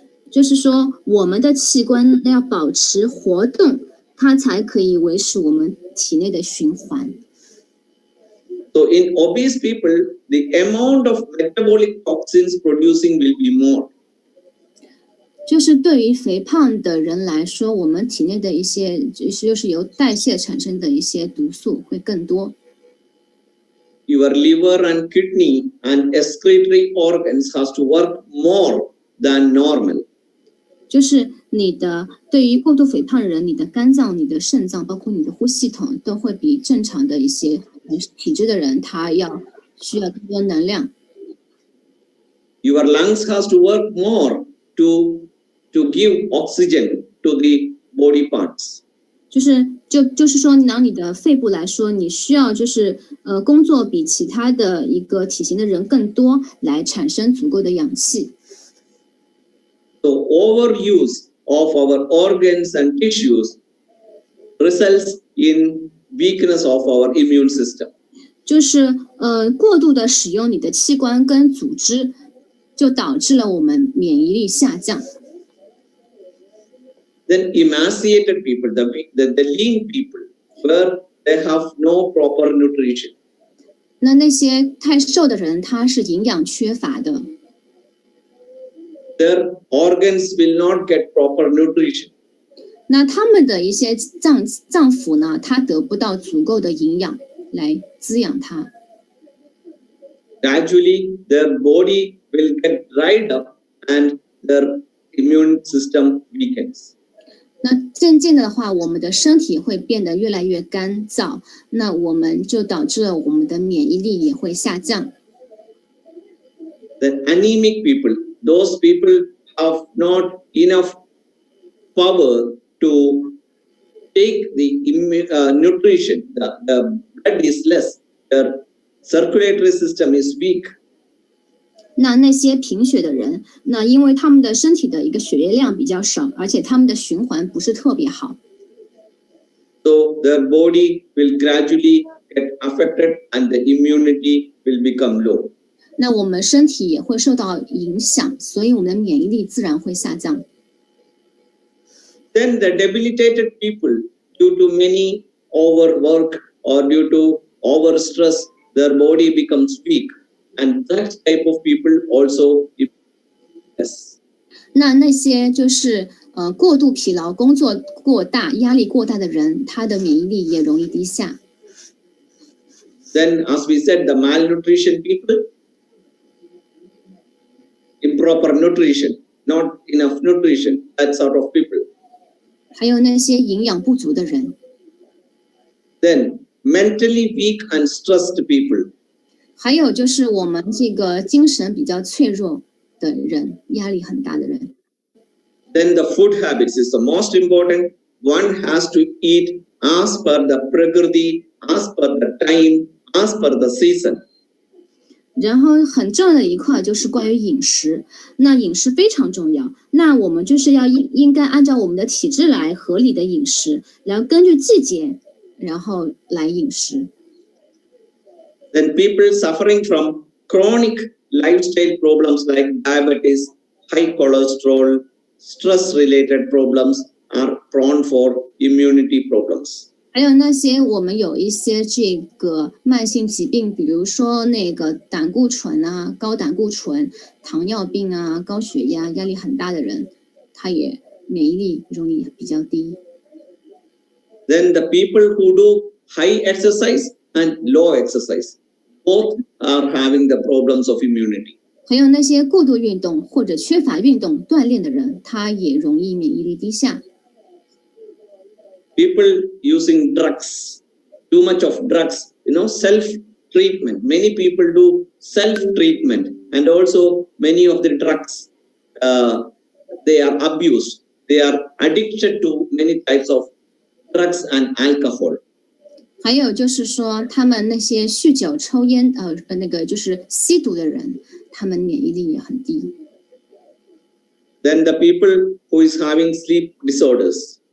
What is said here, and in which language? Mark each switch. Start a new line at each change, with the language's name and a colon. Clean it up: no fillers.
Chinese: 就是说我们的器官要保持活动，它才可以维持我们体内的循环。
English: So in obese people, the amount of metabolic toxins producing will be more.
Chinese: 就是对于肥胖的人来说，我们体内的一些就是由代谢产生的一些毒素会更多。
English: Your liver and kidney and excretory organs has to work more than normal.
Chinese: 就是你的对于过度肥胖的人，你的肝脏、你的肾脏，包括你的呼吸系统，都会比正常的一些体质的人，他需要更多能量。
English: Your lungs has to work more to give oxygen to the body parts.
Chinese: 就是说，拿你的肺部来说，你需要工作比其他的一个体型的人更多，来产生足够的氧气。
English: So overuse of our organs and tissues results in weakness of our immune system.
Chinese: 就是过度的使用你的器官跟组织，就导致了我们免疫力下降。
English: Then emaciated people, the lean people, where they have no proper nutrition.
Chinese: 那些太瘦的人，他是营养缺乏的。
English: Their organs will not get proper nutrition.
Chinese: 那他们的一些脏腑呢，它得不到足够的营养来滋养它。
English: Gradually, their body will get dried up and their immune system weakens.
Chinese: 那渐渐的话，我们的身体会变得越来越干燥，那我们就导致了我们的免疫力也会下降。
English: The anemic people, those people have not enough power to take the nutrition. The blood is less. Their circulatory system is weak.
Chinese: 那些贫血的人，那因为他们的身体的一个血液量比较少，而且他们的循环不是特别好。
English: So their body will gradually get affected and the immunity will become low.
Chinese: 那我们身体也会受到影响，所以我们的免疫力自然会下降。
English: Then the debilitated people, due to many overwork or due to overstress, their body becomes weak. And that type of people also yes.
Chinese: 那些就是过度疲劳、工作过大、压力过大的人，他的免疫力也容易低下。
English: Then, as we said, the malnutrition people, improper nutrition, not enough nutrition, that sort of people.
Chinese: 还有那些营养不足的人。
English: Then, mentally weak and stressed people.
Chinese: 还有就是我们这个精神比较脆弱的人，压力很大的人。
English: Then the food habits is the most important. One has to eat as per the prakriti, as per the time, as per the season.
Chinese: 然后很重要的一块就是关于饮食，那饮食非常重要。那我们就是要应该按照我们的体质来合理的饮食，然后根据季节，然后来饮食。
English: Then people suffering from chronic lifestyle problems like diabetes, high cholesterol, stress-related problems are prone for immunity problems.
Chinese: 还有那些我们有一些这个慢性疾病，比如说那个胆固醇啊、高胆固醇、糖尿病啊、高血压、压力很大的人，他也免疫力容易比较低。
English: Then the people who do high exercise and low exercise, both are having the problems of immunity.
Chinese: 还有那些过度运动或者缺乏运动锻炼的人，他也容易免疫力低下。
English: People using drugs, too much of drugs, self-treatment. Many people do self-treatment, and also many of the drugs, they are abused. They are addicted to many types of drugs and alcohol.
Chinese: 还有就是说，他们那些酗酒、抽烟，那个就是吸毒的人，他们免疫力也很低。
English: Then the people who is having sleep disorders.